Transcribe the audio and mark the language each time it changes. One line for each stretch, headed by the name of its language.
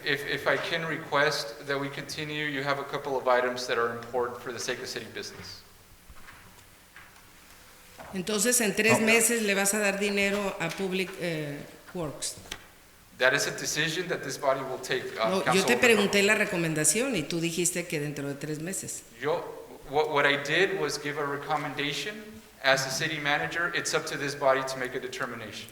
English: If I can request that we continue, you have a couple of items that are important for the sake of city business.
Spanish: Entonces, en 3 meses le vas a dar dinero a Public Works.
English: That is a decision that this body will take.
Spanish: No, yo te pregunté la recomendación y tú dijiste que dentro de 3 meses.
English: What I did was give a recommendation. As a city manager, it's up to this body to make a determination.